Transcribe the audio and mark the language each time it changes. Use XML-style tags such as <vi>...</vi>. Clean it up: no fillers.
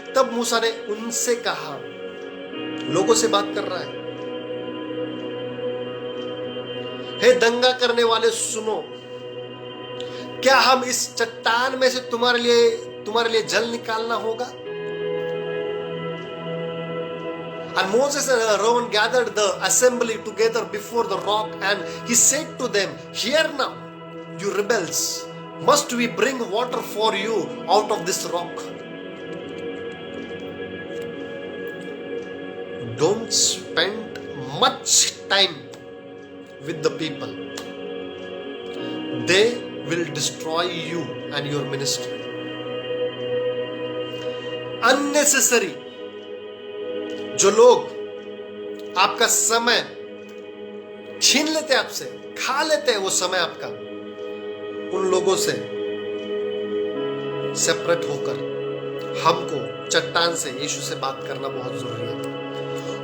<hi>तब मूसा ने उनसे कहा, लोगों से बात कर रहा है, हे दंगा करने वाले सुनो, क्या हम इस चट्टान में से तुम्हारे लिए जल निकालना होगा?</hi> <en>And Moses and Aaron gathered the assembly together before the rock, and he said to them, hear now, you rebels, must we bring water for you out of this rock? Don't spend much time with the people. They will destroy you and your ministry. Unnecessary.</en> <hi>जो लोग आपका समय छीन लेते हैं आपसे, खा लेते हैं वो समय आपका, उन लोगों से सेपरेट होकर हमको चट्टान से यीशु से बात करना बहुत जरूरी है।</hi>